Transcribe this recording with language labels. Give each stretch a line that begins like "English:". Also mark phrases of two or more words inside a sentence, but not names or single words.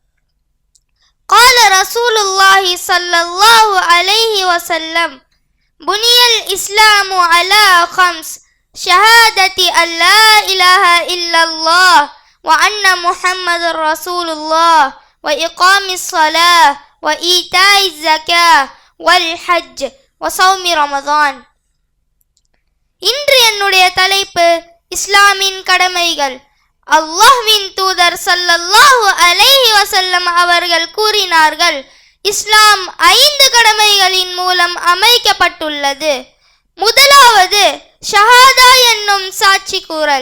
Arabic: قال رسول الله صلى الله عليه وسلم بني الإسلام على خمس شهادة أن لا إله إلا الله وأن محمد رسول الله وإقام الصلاة وإيتاء الزكاة والحج وصوم رمضان.
Tamil: இன்று என்னுடைய தலைப்பு இஸ்லாமின் கடமைகள். அல்லாஹ்வின் தூதர்
Arabic: صلى الله عليه وسلم
Tamil: அவர்கள் கூறினார்கள், இஸ்லாம் 5 கடமைகளின் மூலம் அமைக்கப்பட்டுள்ளது. முதலாவது ஷஹாதா என்னும் சாட்சி கூறல்.